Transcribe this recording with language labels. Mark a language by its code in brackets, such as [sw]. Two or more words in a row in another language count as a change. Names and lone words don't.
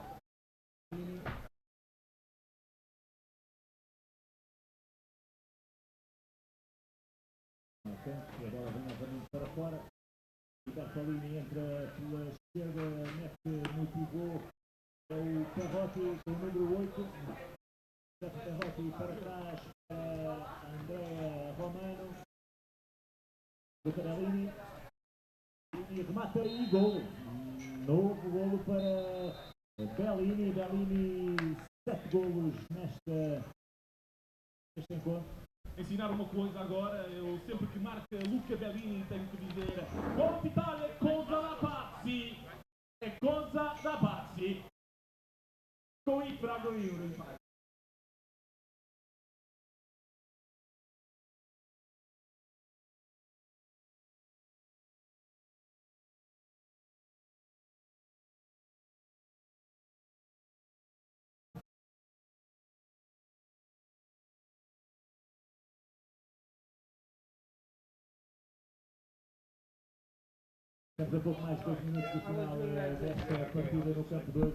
[pt] E agora vem novamente para fora. E Bertolini entra pela esquerda, mete no pivô. É o Perrotti com o número 8. Perrotti para trás para Andrea Romano. Luca Bellini. E remata e gol. Novo golo para Bellini. Bellini, 7 golos neste encontro. Ensinar uma coisa agora, eu sempre que marca Luca Bellini tenho que dizer [it] Forza Italia è cosa da pazzi, è cosa da pazzi. [pt] Coimbra do Euro. Temos a pouco mais de 2 minutos do final desta partida no campo 2.